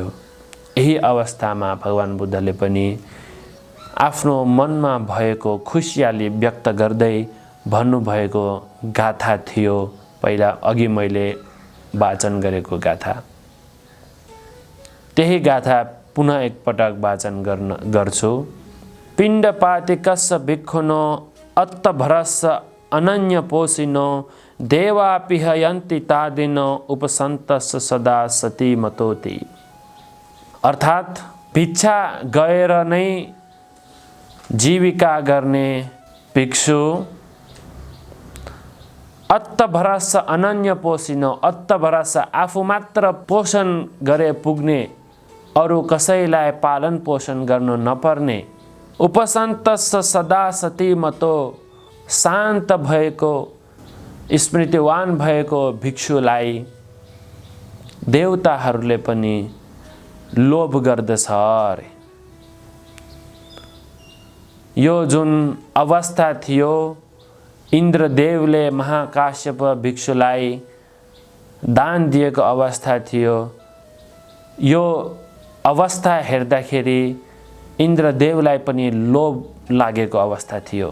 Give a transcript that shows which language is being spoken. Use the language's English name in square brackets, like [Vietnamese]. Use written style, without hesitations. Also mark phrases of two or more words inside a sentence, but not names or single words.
[Nepali] यही अवस्थामा भगवान बुद्धले पनि आफ्नो मनमा भएको खुसियाली व्यक्त गर्दै भन्नुभएको गाथा थियो, पहिला अघि मैले वाचन गरेको गाथा। त्यही गाथा पुनः एकपटक वाचन गर्छु। [Pali] पिण्डपातिकस्य भिक्षुनो अत्तभरस्य अनन्य पोषिनो देवापिह यन्ति तादिनो उपसन्तस्य सदा सती मतोति। [Nepali] अर्थात् भिक्षा गएर नै जीविका गर्ने भिक्षु [Pali] अत्तभरस्य अनन्य पोषिनो, अत्तभरस्य [Nepali] आफू मात्र पोषण गरे पुग्ने, अरू कसैलाई पालन पोषण गर्नु नपर्ने, [Pali] उपसन्तस्य सदा सती मतो, [Nepali] शान्त भएको स्मृतिवान भएको भिक्षुलाई देवताहरूले पनि लोभ गर्दछ अरे। यो जुन अवस्था थियो, इन्द्रदेवले महाकाश्यप भिक्षुलाई दान दिएको अवस्था थियो, यो अवस्था हेर्दाखेरि इन्द्रदेवलाई पनि लोभ लागेको अवस्था थियो।